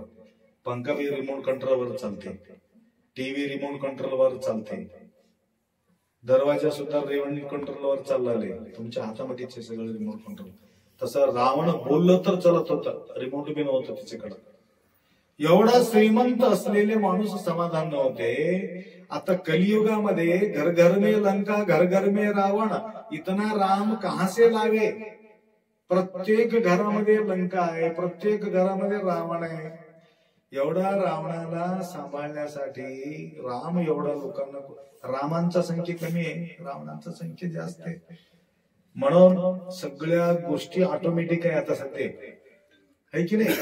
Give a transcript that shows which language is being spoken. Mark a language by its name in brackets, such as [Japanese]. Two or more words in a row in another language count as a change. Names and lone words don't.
[Marathi] पंखा बी रिमोट कंट्रोलवर चालते, टीव्ही रिमोट कंट्रोलवर चालते, दरवाजा सुद्धा रिमोट कंट्रोलवर चाललाय. तुमच्या हातामध्ये सगळं [English] remote control. [Marathi] तसं रावण बोललं तर चलत होतं, रिमोट बी नव्हतं त्याच्याकडं. एवढा श्रीमंत असलेले माणूस समाधान नव्हते. आता कलियुगामध्ये [Hindi] घर घर में लंका, घर घर में रावण, इतना राम कहां से लावे? [Marathi] प्रत्येक घरामध्ये लंका आहे, प्रत्येक घरामध्ये रावण आहे. एवढा रावणाला सांभाळण्यासाठी राम एवढा लोकांना. रामांचा संख्या कमी आहे, रावणांचा संख्या जास्त आहे. म्हणून सगळ्या गोष्टी ऑटोमॅटिक आहे आता सध्या, आहे की नाही?